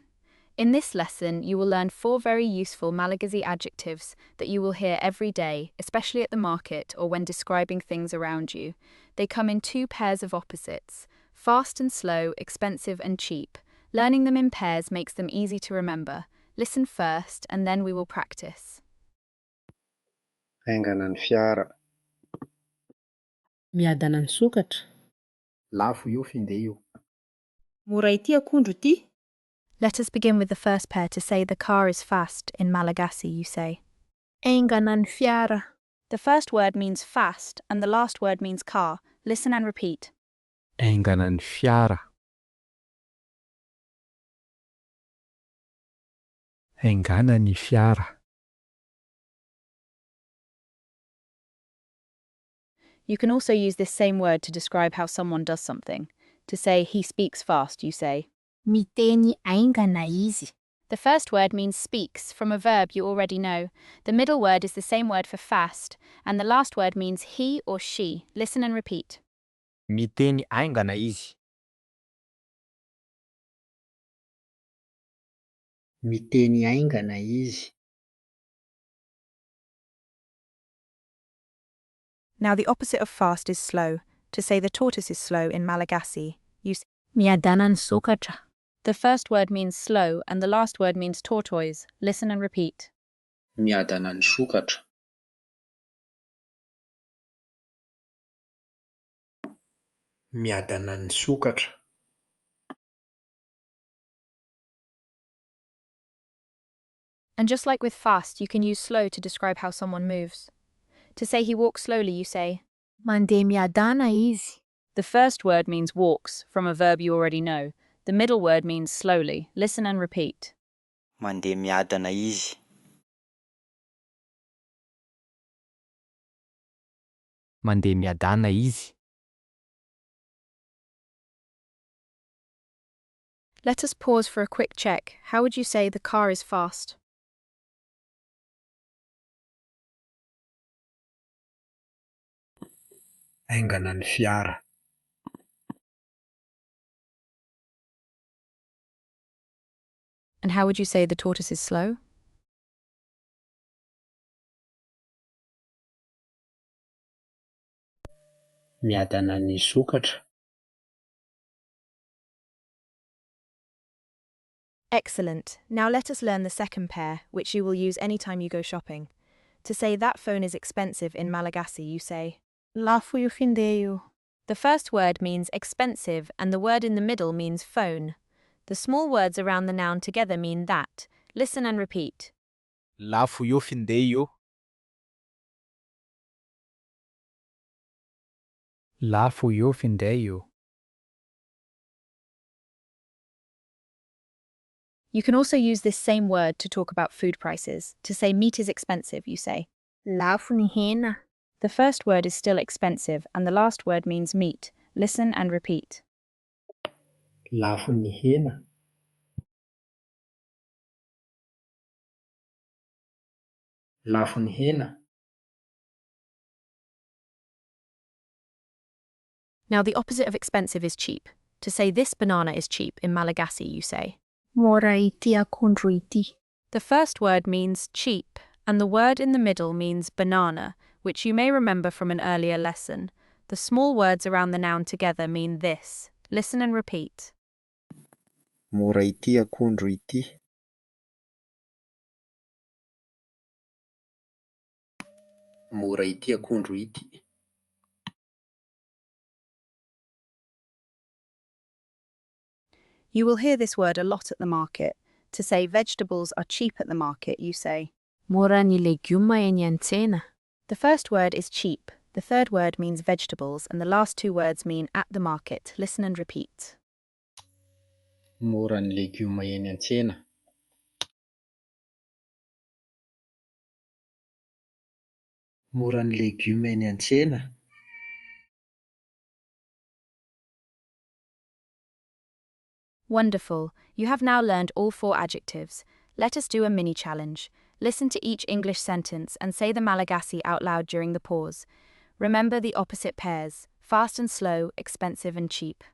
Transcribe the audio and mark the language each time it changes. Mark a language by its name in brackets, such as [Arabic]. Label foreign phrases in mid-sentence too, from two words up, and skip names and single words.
[English] In this lesson, you will learn 4 very useful Malagasy adjectives that you will hear every day, especially at the market or when describing things around you. They come in 2 pairs of opposites: fast and slow, expensive and cheap. Learning them in pairs makes them easy to remember. Listen first, and then we will practice. [Malagasy] Haingana ny fiara. Miadana ny sokatra. Lafo io finday io. Mora ity akondro ity. [English] Let us begin with the first pair. To say the car is fast in Malagasy, you say. [Malagasy] Haingana ny fiara. [English] The first word means fast, and the last word means car. Listen and repeat. [Malagasy] Haingana ny fiara. Haingana ny fiara. [English] You can also use this same word to describe how someone does something. To say he speaks fast, you say. [Malagasy] Miteny haingana izy. [English] The first word means speaks, from a verb you already know. The middle word is the same word for fast, and the last word means he or she. Listen and repeat. [Malagasy] Miteny haingana izy. Miteny haingana izy. [English] Now the opposite of fast is slow. To say the tortoise is slow in Malagasy, you say. [Malagasy] Miadana ny sokatra. [English] The first word means slow, and the last word means tortoise. Listen and repeat. [Malagasy] Miadana ny sokatra. Miadana ny sokatra. [English] And just like with fast, you can use slow to describe how someone moves. To say he walks slowly, you say. [Malagasy] Mandeha miadana izy. [English] The first word means walks, from a verb you already know. The middle word means slowly. Listen and repeat. [Malagasy] Mandeha miadana izy. Mandeha miadana izy. [English] Let us pause for a quick check. How would you say the car is fast? [Malagasy] Haingana ny fiara. [English] And how would you say the tortoise is slow? [Malagasy] Miadana ny sokatra. [English] Excellent. Now let us learn the second pair, which you will use anytime you go shopping. To say that phone is expensive in Malagasy, you say. [Malagasy] Lafo io finday io. [English] The first word means expensive, and the word in the middle means phone. The small words around the noun together mean that. Listen and repeat. [Malagasy] Lafo io finday io. Lafo io finday io. [English] You can also use this same word to talk about food prices. To say meat is expensive, you say. [Malagasy] Lafo ny hena. [English] The first word is still expensive, and the last word means meat. Listen and repeat. [Malagasy] Lafo ny hena. Lafo ny hena. [English] Now the opposite of expensive is cheap. To say this banana is cheap in Malagasy, you say. [Malagasy] Mora ity akondro ity. [English] The first word means cheap, and the word in the middle means banana, which you may remember from an earlier lesson. The small words around the noun together mean this. Listen and repeat. [Malagasy] Mora ity akondro ity. Mora ity akondro ity. [English] You will hear this word a lot at the market. To say vegetables are cheap at the market, you say. [Malagasy] Mora ny legioma eny an-tsena. [English] The first word is cheap. The third word means vegetables, and the last 2 words mean at the market. Listen and repeat. [Malagasy] Mora ny legioma eny an-tsena. Mora ny legioma eny an-tsena. [English] Wonderful. You have now learned all 4 adjectives. Let us do a mini challenge. Listen to each English sentence and say the Malagasy out loud during the pause. Remember the opposite pairs: fast and slow, expensive and cheap.